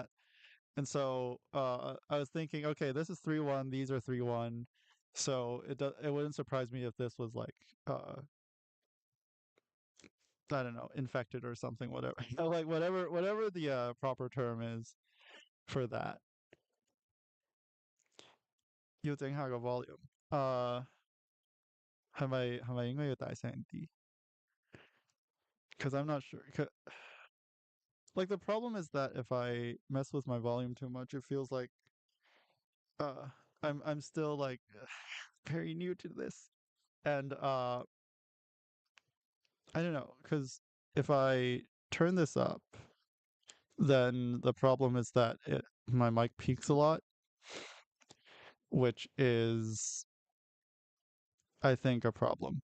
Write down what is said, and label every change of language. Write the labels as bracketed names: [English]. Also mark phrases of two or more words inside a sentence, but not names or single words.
[English] And so I was thinking, okay, this is 3-1, these are 3-1. So it wouldn't surprise me if this was like I don't know, infected or something, whatever. Like whatever the proper term is for that. [Cantonese] 要整下個 volume。係咪應該要大聲啲？ [English] Because I'm not sure. Like the problem is that if I mess with my volume too much, it feels like uh I'm still like very new to this. And I don't know, because if I turn this up, then the problem is that my mic peaks a lot, which is I think a problem.